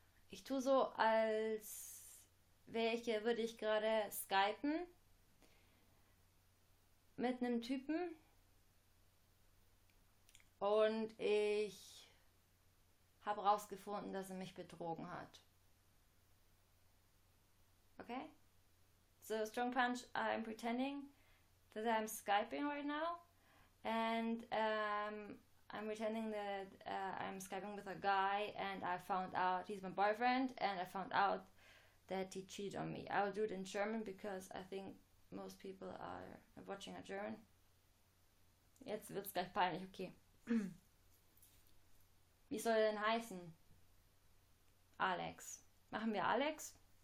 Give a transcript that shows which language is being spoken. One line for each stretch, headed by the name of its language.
German: Ich tue so, als würde ich gerade skypen mit einem Typen und ich habe rausgefunden, dass er mich betrogen hat. Okay?
English: So, strong punch, I'm pretending that I'm skyping right now and I'm pretending that I'm skyping with a guy and I found out he's my boyfriend and I found out that he cheated on me. I will do it in German because I think most people are watching a German.
German: Jetzt wird's gleich peinlich, okay. Wie soll er denn heißen? Alex. Machen wir Alex?